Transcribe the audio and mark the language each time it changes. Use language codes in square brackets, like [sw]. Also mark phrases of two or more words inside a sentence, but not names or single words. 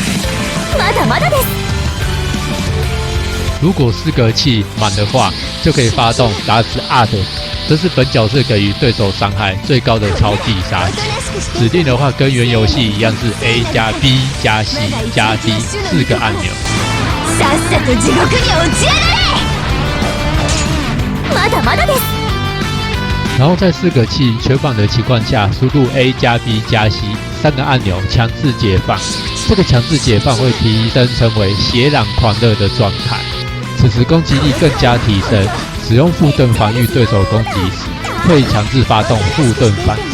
[zh] 如果4个气满的话，就可以发动打死 Art， 这是本角色给予对手伤害最高的超必杀技。指定的话跟原游戏一样是 A 加 B 加 C 加 D 4个按钮。 [ja] さっさと地獄に落ちやがれ。まだまだです。 [zh] 然后在4个气全满的情况下，输入 A 加 B 加 C 3个按钮强制解放。这个强制解放会提升成为血染狂热的状态，此时攻击力更加提升。使用副盾防御对手攻击时，会强制发动副盾反击。